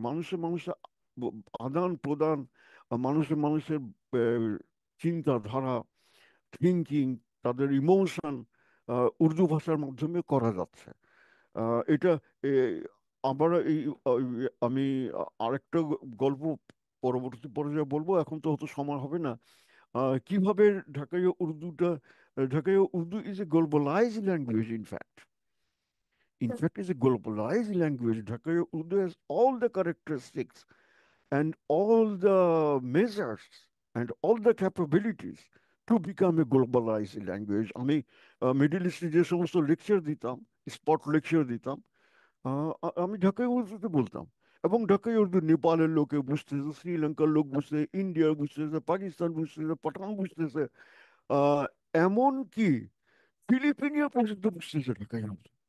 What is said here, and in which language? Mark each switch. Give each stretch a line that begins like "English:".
Bangla: মানুষের আদান প্রদান, মানুষের চিন্তাধারা, থিঙ্কিং, তাদের ইমোশন উর্দু ভাষার মাধ্যমে করা যাচ্ছে। এটা এ, আবার আমি আরেকটা গল্প পরবর্তী পর্যায়ে বলবো, এখন তো হয়তো সময় হবে না। কিভাবে ঢাকাইয়া উর্দুটা,
English: Dhakaiya Urdu is a globalized language in fact is a globalized language. Dhaka Urdu has all the characteristics and all the measures and all the capabilities to become a globalized language.
Bangla: আমি মিডল ইস্টে যে সমস্ত লেকচার দিতাম, spot lecture দিতাম, আমি ঢাকায় উর্দুতে বলতাম। এবং ঢাকায় উর্দু নেপালের লোকে বুঝতেছে, শ্রীলঙ্কার লোক বুঝতেছে, ইন্ডিয়া বুঝতেছে, পাকিস্তান বুঝতেছে, পাঠান বুঝতেছে, আহ, এমনকি ফিলিপিনিয়া পর্যন্ত বুঝতেছে ঢাকায় উর্দু।